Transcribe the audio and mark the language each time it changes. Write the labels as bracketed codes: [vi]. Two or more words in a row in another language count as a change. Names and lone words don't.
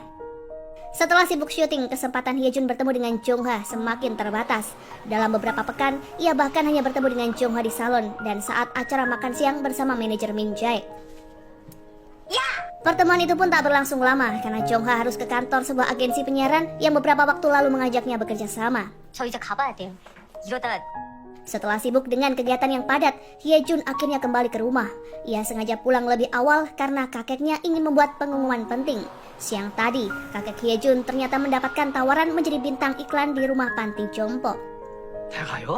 [id] Setelah sibuk syuting, kesempatan Hyejun bertemu dengan Jongha semakin terbatas. Dalam beberapa pekan, ia bahkan hanya bertemu dengan Jongha di salon dan saat acara makan siang bersama manajer Min Jae. Pertemuan itu pun tak berlangsung lama karena Jongha harus ke kantor sebuah agensi penyiaran yang beberapa waktu lalu mengajaknya bekerja sama. [ko] 저 이제 가봐야 돼요. 이러다가 [id] Setelah sibuk dengan kegiatan yang padat, Hyejun akhirnya kembali ke rumah. Ia sengaja pulang lebih awal karena kakeknya ingin membuat pengumuman penting. Siang tadi, kakek Hyejun ternyata mendapatkan tawaran menjadi bintang iklan di rumah panti jompo. [ko] 내가요?